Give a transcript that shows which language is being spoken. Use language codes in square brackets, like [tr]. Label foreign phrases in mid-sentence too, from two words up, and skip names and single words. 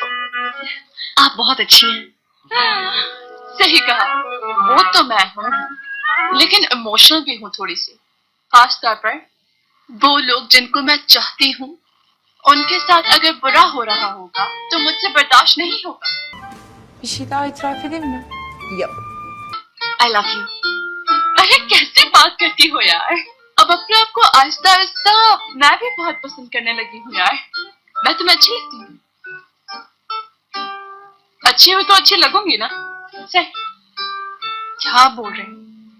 [hi] आप बहुत अच्छी हैं। सही कहा, वो तो मैं हूँ, लेकिन इमोशनल भी हूँ थोड़ी सी। खास तौर पर वो लोग जिनको मैं चाहती हूँ, उनके साथ अगर बुरा हो रहा होगा तो मुझसे बर्दाश्त नहीं होगा। [tr] Bir şey daha itiraf edeyim mi? Yap. [en] I love you. [hi] अरे कैसे बात करती हो यार? अब अपने आप को आहिस्ता आहिस्ता मैं भी बहुत पसंद करने लगी हूँ यार। मैं तुम्हें अच्छी लगती हूँ। अच्छी हुई तो अच्छी लगूंगी ना? सही। क्या बोल रही हूँ?